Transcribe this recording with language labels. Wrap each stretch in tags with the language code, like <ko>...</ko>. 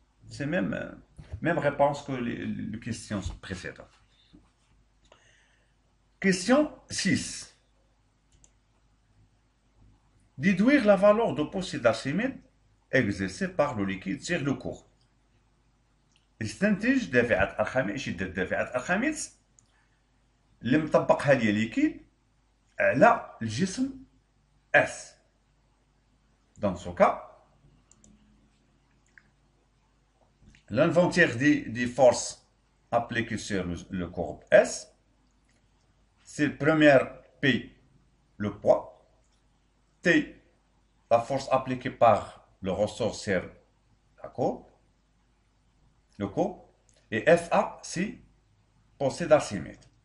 <fr>C'est même réponse que les questions précédentes. Question 6. Déduire la valeur de poussée d'Archimède exercée par le liquide sur le corps.</fr> <ar>استنتج دافعة أرخميد شدة دافعة أرخميد اللي مطبقها ليا ليكيد على الجسم S.</ar> <fr>Dans ce cas, l'inventaire des forces appliquées sur le corps S, c'est le premier P, le poids, T, la force appliquée par le ressort sur la courbe, le corps, et FA, c'est poussée d'Archimède.</fr>